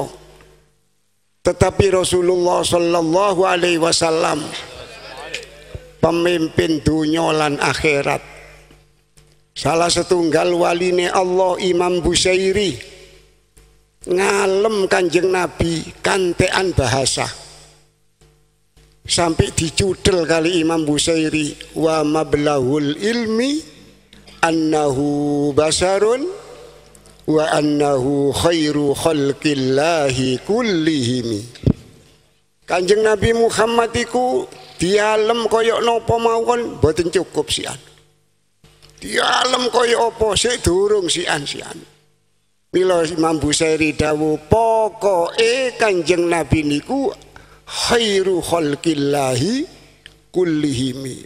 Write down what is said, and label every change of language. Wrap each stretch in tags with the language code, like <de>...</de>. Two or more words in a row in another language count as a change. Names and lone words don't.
<jv>Tetapi Rasulullah sallallahu alaihi wasallam pemimpin dunya lan akhirat. Salah setunggal waline Allah Imam Busairi ngalem Kanjeng Nabi kantean bahasa sampai dicudel kali Imam Busairi,</jv> <ar>ومبلغ العلم أنه بشر وأنه خير خلق الله كلهم.</ar> <jv>Kanjeng Nabi Muhammad iku dialem koyok napa mawon boten cukup sian. Dialem koyok apa sik durung sian. Mila Imam Busairi dawuh pokoke Kanjeng Nabi niku</jv> <ar>خير خلق الله كلهم.</ar>